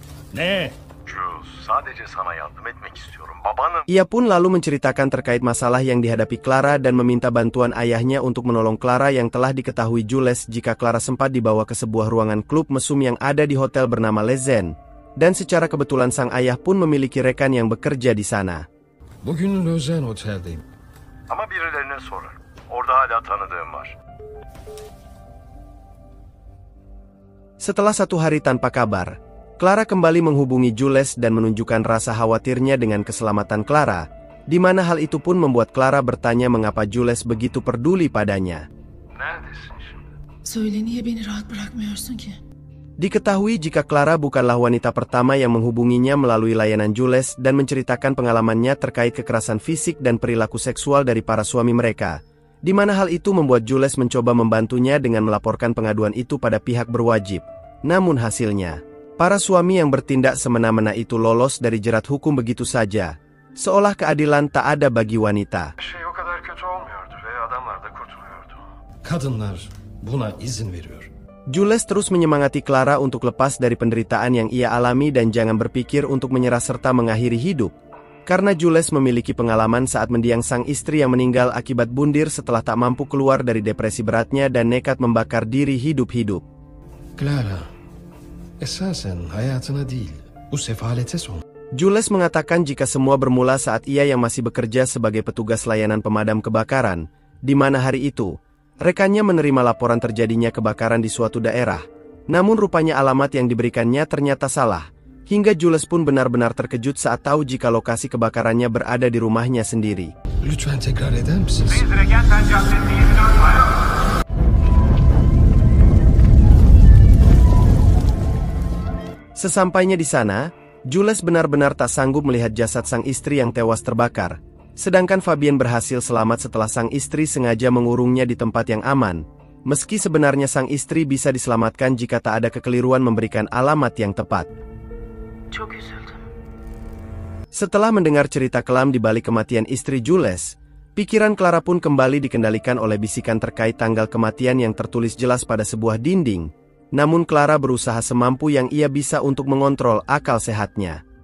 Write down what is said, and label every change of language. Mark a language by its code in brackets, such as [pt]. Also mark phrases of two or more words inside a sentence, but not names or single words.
[id] Ia pun lalu menceritakan terkait masalah yang dihadapi Clara dan meminta bantuan ayahnya untuk menolong Clara yang telah diketahui Jules jika Clara sempat dibawa ke sebuah ruangan klub mesum yang ada di hotel bernama Lezen. Dan secara kebetulan sang ayah pun memiliki rekan yang bekerja di sana. [tr] Bugün Lözen Otel'deyim. Ama birilerine sorar. Orada hala tanıdığım var. [id] Setelah 1 hari tanpa kabar, Clara kembali menghubungi Jules dan menunjukkan rasa khawatirnya dengan keselamatan Clara, di mana hal itu pun membuat Clara bertanya mengapa Jules begitu peduli padanya. [tr] Neredesin şimdi? Söyle niye beni rahat bırakmıyorsun ki? [id] Diketahui jika Clara bukanlah wanita pertama yang menghubunginya melalui layanan Jules dan menceritakan pengalamannya terkait kekerasan fisik dan perilaku seksual dari para suami mereka, di mana hal itu membuat Jules mencoba membantunya dengan melaporkan pengaduan itu pada pihak berwajib. Namun hasilnya, para suami yang bertindak semena-mena itu lolos dari jerat hukum begitu saja, seolah keadilan tak ada bagi wanita. [tr] Şey o kadar kötü olmuyordu ve adamlar da kurtuluyordu. Kadınlar buna izin veriyor. [id] Jules terus menyemangati Clara untuk lepas dari penderitaan yang ia alami dan jangan berpikir untuk menyerah serta mengakhiri hidup. Karena Jules memiliki pengalaman saat mendiang sang istri yang meninggal akibat bundir setelah tak mampu keluar dari depresi beratnya dan nekat membakar diri hidup-hidup. [tr] Clara, esasen hayatına değil, bu sefalete son. [id] Jules mengatakan jika semua bermula saat ia yang masih bekerja sebagai petugas layanan pemadam kebakaran, di mana hari itu, rekannya menerima laporan terjadinya kebakaran di suatu daerah. Namun rupanya alamat yang diberikannya ternyata salah, hingga Jules pun benar-benar terkejut saat tahu jika lokasi kebakarannya berada di rumahnya sendiri. [tr] Lütfen tekrar eder misiniz? Regenten Caddesi 24 alo. [id] Sesampainya di sana, Jules benar-benar tak sanggup melihat jasad sang istri yang tewas terbakar. Sedangkan Fabien berhasil selamat setelah sang istri sengaja mengurungnya di tempat yang aman. Meski sebenarnya sang istri bisa diselamatkan jika tak ada kekeliruan memberikan alamat yang tepat. [tr] Çok üzüldüm. [id] Setelah mendengar cerita kelam di balik kematian istri Jules, pikiran Clara pun kembali dikendalikan oleh bisikan terkait tanggal kematian yang tertulis jelas pada sebuah dinding. Namun Clara berusaha semampu yang ia bisa untuk mengontrol akal sehatnya.